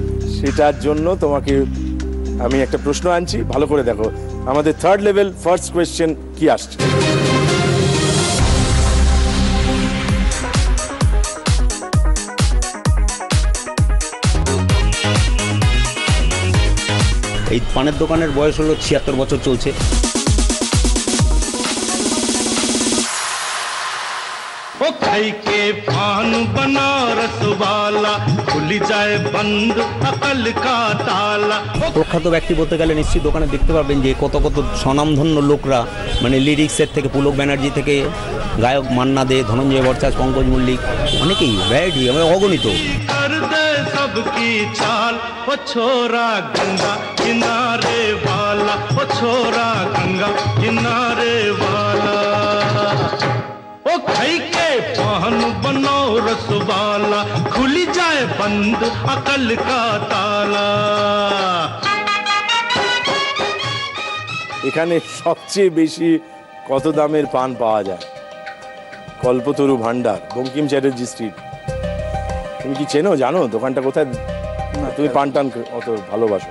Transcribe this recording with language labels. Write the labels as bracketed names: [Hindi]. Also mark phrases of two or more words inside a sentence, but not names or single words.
[Bangla] সেটার জন্য তোমাকে আমি একটা প্রশ্ন আনছি, ভালো করে দেখো আমাদের [English] third level first question [Bangla] কি আসছে। এই পানের দোকানের বয়স হলো 76 বছর চলছে। [Hindi] ओ खाई के पान बनारस वाला खुल जाए बंद अकल का ताला। [Bangla] প্রখ্যাত ব্যক্তি বলতে গেলে নিশ্চয়ই দোকানে দেখতে পারবেন যে কত কত স্বনামধন্য লোকরা, মানে লিরিক্সের থেকে পুলক ব্যানার্জি থেকে গায়ক মান্না দে, ধনঞ্জয় ভট্টাচার্য, পঙ্কজ মল্লিক, অনেকেই ভ্যারাইটি, মানে অগণিত। [Hindi] कर दे सबकी चाल ओ छोरा गंगा किनारे वाला, ओ छोरा गंगा किनारे वाला। ओ खाई के पान बनो रसवाला खुल जाए बंद अकल का ताला। [Bangla] এখানে সবচেয়ে বেশি কত দামের পান পাওয়া যায়? কল্পতরু ভান্ডার, বঙ্কিম চ্যাটার্জি স্ট্রিট। তুমি কি চেনো, জানো দোকানটা কোথায়? তুমি পান টান অত ভালোবাসো?